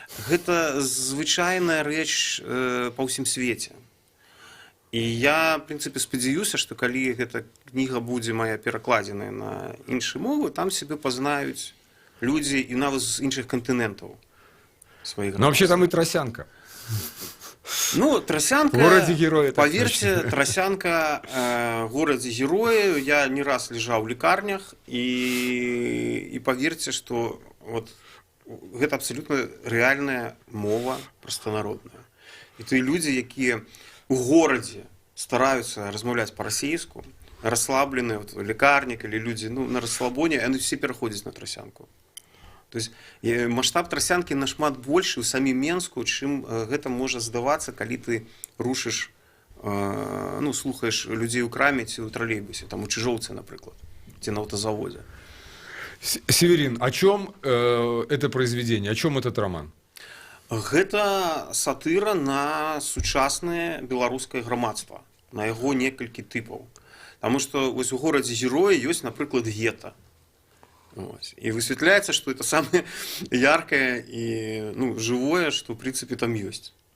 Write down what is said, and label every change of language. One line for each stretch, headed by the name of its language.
Belarusian: Гэта звычайная рэч па ўсім свеце. І я, в прынцыпе, спадзяюся, што калі гэта кніга будзе моя перакладзеная на іншыя мовы, там сябе пазнаюць людзі і нават з іншых кантынентаў сваіх.
Russian: Ну, вообще там и Тросянка. Ну, Тросянка, в городе героя, поверьте, Тросянка, в городе героя, я не раз лежал в лекарнях, и поверьте, что вот это абсолютно реальная мова простонародная.
Belarusian: И то люди, якія у горадзе стараюцца размаўляць па-расейску, расслабленыя вот, лекарнік
Russian: или люди на расслабоне,
Belarusian: яны все пераходзяць на Тросянку.
Russian: То есть
Belarusian: масштаб Тросянкі нашмат большы ў самім Менску, чым гэта можа здавацца, калі ты рушыш, ну, слухаеш людзей у краме ці ў тралейбусе, там у Чыжоўцы, напрыклад, ці на аўтазаводзе.
Russian: Северин, о чем это произведение, о чем этот роман?
Belarusian: Гэта сатыра на сучаснае беларускае грамадства, на яго некалькі тыпаў. Таму што вось у горадзе героя ёсць, напрыклад, гета. І высвятляецца, што это самае яркае і жывое, што ў прынцыпе там ёсць.